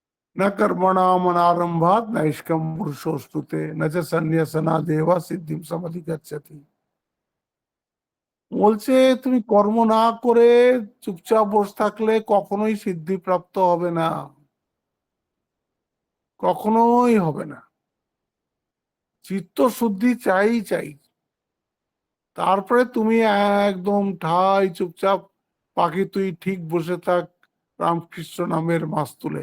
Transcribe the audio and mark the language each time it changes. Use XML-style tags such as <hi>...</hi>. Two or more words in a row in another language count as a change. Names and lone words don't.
<sa>न कर्मणाम अनारंभात नैष्कम पुरुषोस्तुते न च सन्न्यासना देवा सिद्धिम समधिगच्छति।</sa> <bn>বলছে তুমি কর্ম না করে চুপচাপ বসে থাকলে কখনোই সিদ্ধি প্রাপ্ত হবে না, কখনোই হবে না। চিত্ত শুদ্ধি চাই চাই, তারপরে তুমি একদম ঠাই চুপচাপ পাখি তুই ঠিক বসে থাক রামকৃষ্ণ নামের মাস্তুলে।</bn>